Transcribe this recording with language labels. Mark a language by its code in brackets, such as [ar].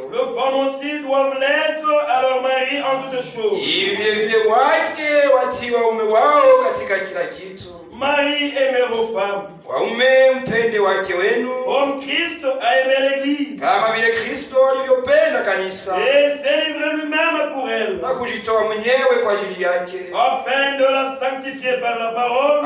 [fr] les femmes aussi doivent l'être à leur mari en toutes choses. [sw] hivi vile vile wake watii waume wao katika kila kitu. [fr] Marie, aimez vos femmes, [sw] Waume mpende wake wenu [fr] comme Christ a aimé l'Église, [sw] kama vile Kristo alivyopenda kanisa [fr] et s'est livré lui-même pour elle, [sw] na kujitoa mwenyewe kwa ajili yake, [fr] afin de la sanctifier par la parole,